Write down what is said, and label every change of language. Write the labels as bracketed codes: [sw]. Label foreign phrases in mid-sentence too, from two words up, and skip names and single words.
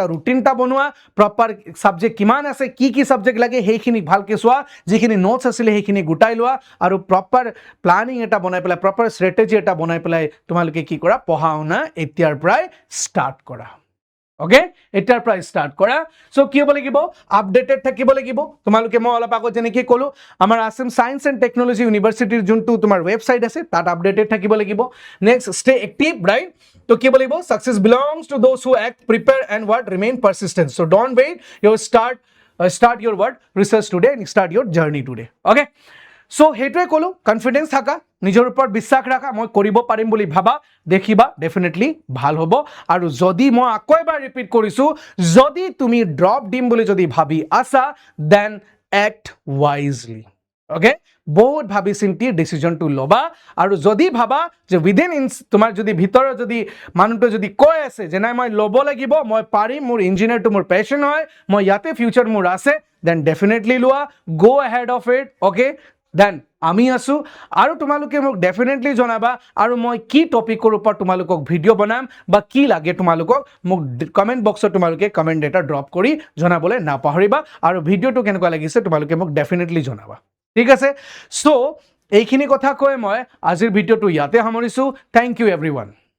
[as] ৰুটিন এটা বনোৱা [en] proper subject [as] কিমান আছে কি সাবজেক্ট লাগে সেইখিনি ভালকে চোৱা যিখিনি নোটছ আছিলে সেইখিনি গুটাই লোৱা আৰু [en] proper planning [as] এটা বনাই পেলাই [en] proper strategy [as] এটা বনাই পেলাই তোমালোকে কি কৰা পঢ়া শুনা এতিয়াৰ পৰাই ষ্টাৰ্ট কৰা ওকে এটাৰ পৰা ষ্টাৰ্ট কৰা সো কি হ'ব লাগিব আপডেটেড থাকিব লাগিব তোমালোকে মই অলপ আগত যেনেকৈ ক'লো আমাৰ আসাম [en] সায়েন্স এণ্ড টেকনলজি ইউনিভাৰ্চিটিৰ [as] যোনটো তোমাৰ ৱেবছাইট আছে তাত আপডেটেড থাকিব লাগিব [en] next stay active right so [as] কি হ'ব লাগিব [en] success belongs to those who act prepare and what remain persistent so don't wait you start your what research today and start your journey today okay [as] সো হেইটোৱে ক'লো কনফিডেন্স থাকা নিজৰ ওপৰত বিশ্বাস ৰাখা মই কৰিব পাৰিম বুলি ভাবা দেখিবা ডেফিনেটলি ভাল হ'ব আৰু যদি মই আকৌ এবাৰ ৰিপিট কৰিছো যদি তুমি ড্ৰপ দিম বুলি যদি ভাবি আছা [en] then act wisely okay [as] বহুত ভাবি চিন্তি ডিসিশনটো লবা আৰু যদি ভাবা যে উইদিন তোমাৰ যদি ভিতৰত যদি মানুহটো যদি কৈ আছে যে নাই মই ল'ব লাগিব মই পাৰিম মোৰ ইঞ্জিনিয়াৰটো মোৰ পেশন হয় মই ইয়াতে ফিউচাৰ মোৰ আছে দেন ডেফিনেটলি লোৱা [en] go ahead of it okay [as] দেন আমি আছো আৰু তোমালোকে মোক ডেফিনেটলি জনাবা আৰু মই কি টপিকৰ ওপৰত তোমালোকক ভিডিও বনাম বা কি লাগে তোমালোকক মোক কমেন্ট বক্সত তোমালোকে কমেন্ট এটা ড্ৰপ কৰি জনাবলৈ নাপাহৰিবা আৰু ভিডিওটো কেনেকুৱা লাগিছে তোমালোকে মোক ডেফিনেটলি জনাবা ঠিক আছে সো এইখিনি কথা কৈ মই আজিৰ ভিডিওটো ইয়াতে সামৰিছো [en] thank you everyone